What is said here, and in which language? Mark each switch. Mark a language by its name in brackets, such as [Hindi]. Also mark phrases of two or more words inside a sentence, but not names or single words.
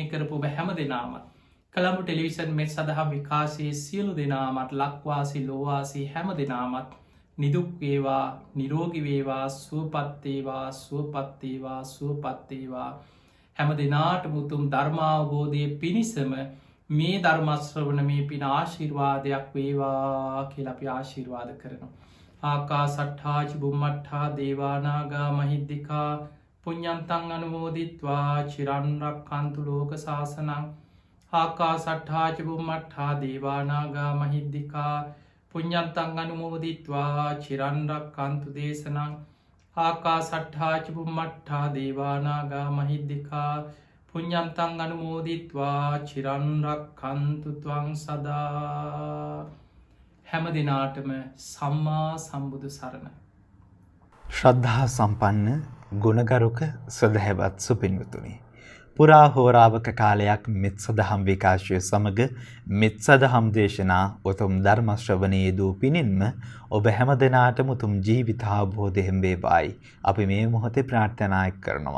[Sinhala] කරපු හැම දෙනාමත් කළඹු ටෙලිවිෂන් මෙත් සඳහා විකාශයේ සියලු දෙනාමත් ලක්වාසි ලෝවාසි හැම දෙනාමත් නිදුක් වේවා නිරෝගී වේවා සුවපත් වේවා සුවපත් වේවා සුවපත් වේවා හැම දිනාටම උතුම් ධර්මාවබෝධය පිණිසම මේ ධර්ම ශ්‍රවණමේ පින ආශිර්වාදයක් වේවා කියලා අපි ආශිර්වාද කරනවා. [Pali] ආකාසට්ඨා ච බුම්මට්ඨා දේවා නාග මහිද්దికා පුඤ්ඤන්තං අනුමෝදිත්වා චිරන් රක්ඛන්තු ලෝක සාසනං. ආකාසට්ඨා ච බුම්මට්ඨා දේවා නාග මහිද්దికා පුඤ්ඤන්තං අනුමෝදිත්වා චිරන් රක්ඛන්තු දේශනං. ආකාසට්ඨා ච බුම්මට්ඨා දේවා නාග මහිද්దికා පුඤ්ඤන්තං අනුමෝදිත්වා චිරන් රක්ඛන්තු ත්වං සදා. [Sinhala] හැම දිනාටම සම්මා සම්බුදු සරණයි. ශ්‍රද්ධා සම්පන්න ගුණගරුක සදහැවත් සුපින්වතුනි, පුරා හෝරාවක කාලයක් මෙත් සදහම් විකාශය සමග මෙත් සදහම් දේශනා උතුම් ධර්ම ශ්‍රවණයේ දූ පිණින්ම ඔබ හැම දෙනාටම උතුම් ජීවිතාවබෝධයෙන් වේවායි අපි මේ මොහොතේ ප්‍රාර්ථනා කරනවා.